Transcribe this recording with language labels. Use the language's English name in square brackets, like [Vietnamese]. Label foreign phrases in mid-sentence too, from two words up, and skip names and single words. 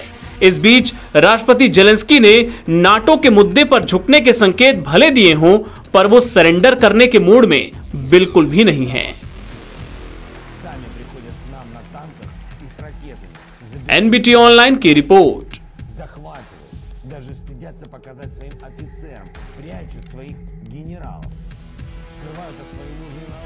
[Hindi] इस बीच राष्ट्रपति जेलेंस्की ने नाटो के मुद्दे पर झुकने के संकेत भले दिए हों, पर वो सरेंडर करने के मूड में बिल्कुल भी नहीं है। एनबीटी ऑनलाइन की रिपोर्ट। [Russian] скрывают от своих генералов, скрывают от своих мужей